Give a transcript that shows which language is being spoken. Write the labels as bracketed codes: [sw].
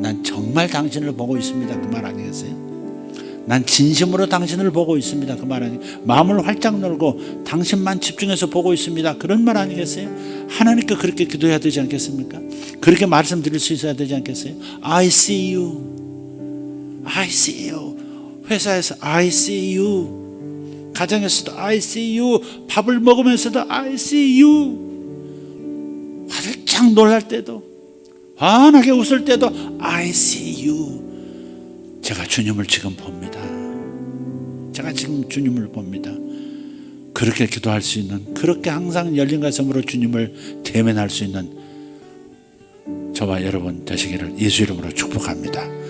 [ko] 난 정말 당신을 보고 있습니다. 그 말 아니겠어요? 난 진심으로 당신을 보고 있습니다. 그 말 아니겠어요? 마음을 활짝 열고 당신만 집중해서 보고 있습니다. 그런 말 아니겠어요? 하나님께 그렇게 기도해야 되지 않겠습니까? 그렇게 말씀드릴 수 있어야 되지 않겠어요? [en] I see you. I see you. [ko] 회사에서 [en] I see you. [ko] 가정에서도 I see you. 밥을 먹으면서도 [en] I see you. [ko] 활짝 놀랄 때도, 환하게 웃을 때도 [en] I see you. [ko] 제가 주님을 지금 봅니다. 제가 지금 주님을 봅니다. 그렇게 기도할 수 있는, 그렇게 항상 열린 가슴으로 주님을 대면할 수 있는 저와 여러분 되시기를 예수 이름으로 축복합니다.